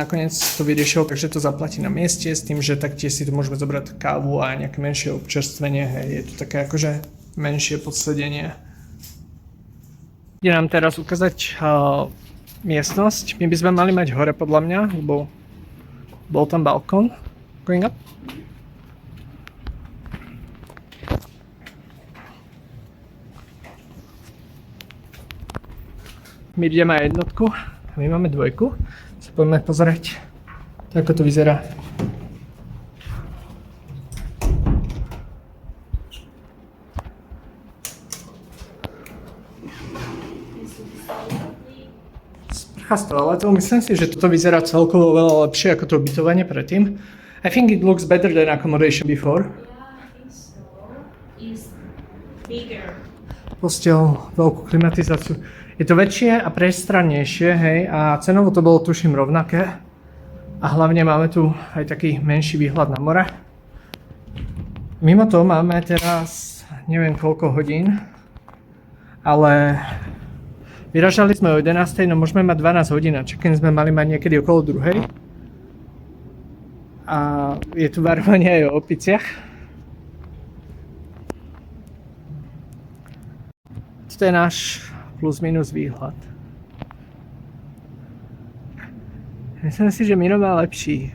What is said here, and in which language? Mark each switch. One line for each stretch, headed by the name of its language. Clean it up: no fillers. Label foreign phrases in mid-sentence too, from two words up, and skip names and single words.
Slovak: Nakoniec to vyriešil, takže to zaplatí na mieste s tým, že taktiež si tu môžeme zobrať kávu a nejaké menšie občerstvenie, hej, je to také akože menšie podsedenie. Ide nám teraz ukázať miestnosť, my by sme mali mať hore podľa mňa, lebo bol tam balkón.
English: Going up.
Slovak: My ideme aj jednotku a my máme dvojku. Sa poďme pozrieť, ako to vyzerá. Sprcha s toaletou, myslím si, že toto vyzerá celkovo veľa lepšie ako to ubytovanie predtým.
English: I think it looks better than accommodation before. Yeah, I think so. It's bigger.
Slovak: Postel, veľkú klimatizáciu. Je to väčšie a priestrannejšie, hej, a cenovo to bolo tuším rovnaké. A hlavne máme tu aj taký menší výhľad na more. Mimo toho máme teraz neviem koľko hodín, ale vyražali sme o 11, no môžeme mať 12 hodín a check-in sme mali mať niekedy okolo 2. A je tu varovanie aj o opiciach. Toto je náš plus minus výhľad. Myslím si, že Mino má lepší.